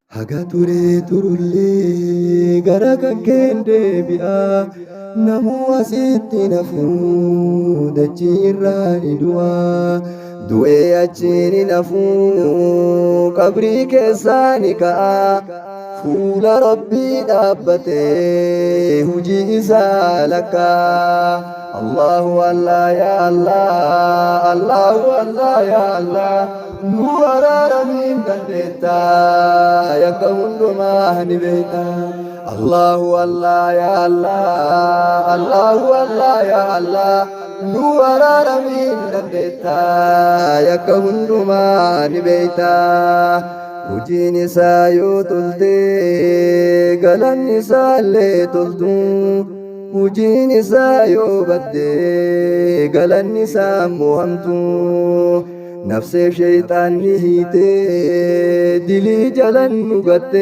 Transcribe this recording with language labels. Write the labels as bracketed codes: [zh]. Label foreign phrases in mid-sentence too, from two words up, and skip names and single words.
[om] Haga ture turullee gara kan kende bi'a namuu asitti nafuu dachii irraa ni du'a du'ee achiin ni nafuu qabrii keessaa ni ka'a fuula rabbii dhaabbatee hujii isaa lakkaa [ar] الله الله يا الله الله الله يا [om] Allah nuwara min dandeta yakka hundumaa ni beekta [ar] الله الله يا الله الله الله يا الله [om] nuwara min dandeta yakka hundumaa ni beekta hojiin isaa yoo tolte galanni isaa illee toltu hojiin isaa yoo badde galanni isaa mo'amtu nafseef shayxaanni hiite dilii jalan nu gatte